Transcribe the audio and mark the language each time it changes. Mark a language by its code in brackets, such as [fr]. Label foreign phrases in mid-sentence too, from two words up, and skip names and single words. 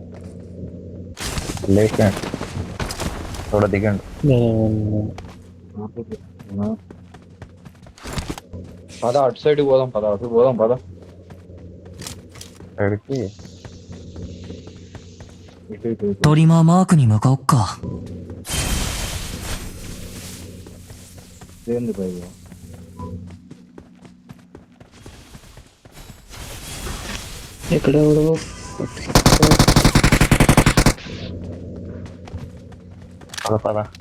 [te] లేకండి చూడ దిగండి. నేను పద అటు సైడ్ పోదాం, పద సైడ్కి ఇటు. [ja] トリマーマークに向かおっか。 [te] ఏంది భయ్యా? ఎక్కడ పద.